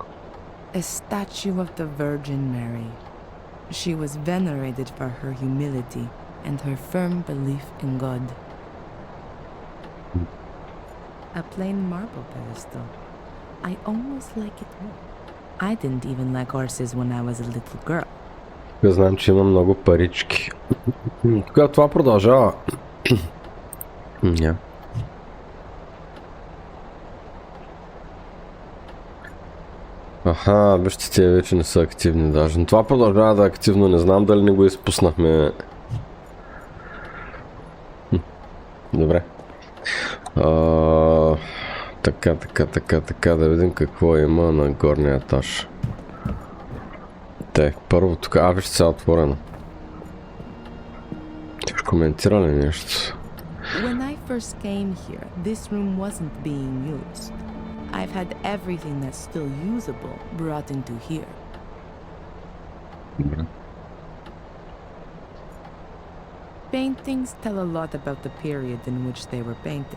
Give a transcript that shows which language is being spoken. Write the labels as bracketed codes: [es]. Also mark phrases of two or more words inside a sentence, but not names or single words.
[en] A statue of the Virgin Mary. She was venerated for her humility and her firm belief in God. A plain marble pedestal. I almost like it more. I didn't even like horses when I was a little girl. [bg] Тук знам, че има много парички. Когато това продължава... Аха, вижте, те вече не са активни даже. Но това продължава да е активно, не знам дали не го изпуснахме. Добре. Така, да видим какво има на горния етаж. Първо тук, вижте сега отворено. Ще коментира ли нещо? [en] When I first came here, this room wasn't being used. I've had everything that's still usable brought into here. Paintings tell a lot about the period in which they were painted.